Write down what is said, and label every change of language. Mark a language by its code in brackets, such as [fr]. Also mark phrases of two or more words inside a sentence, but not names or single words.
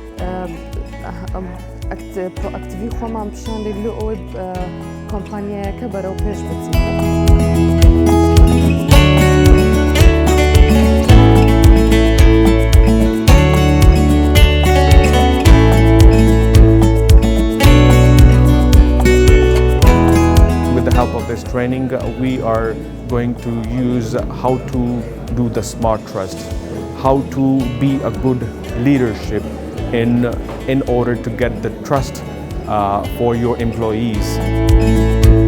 [ckb] پرۆئاکتیڤی خۆمان پیشاندێک لە ئەوەی کۆمپانیایەکە بەرەو پێش بچین. [en] This training, we are going to use how to do the smart trust, how to be a good leadership in order to get the trust for your employees.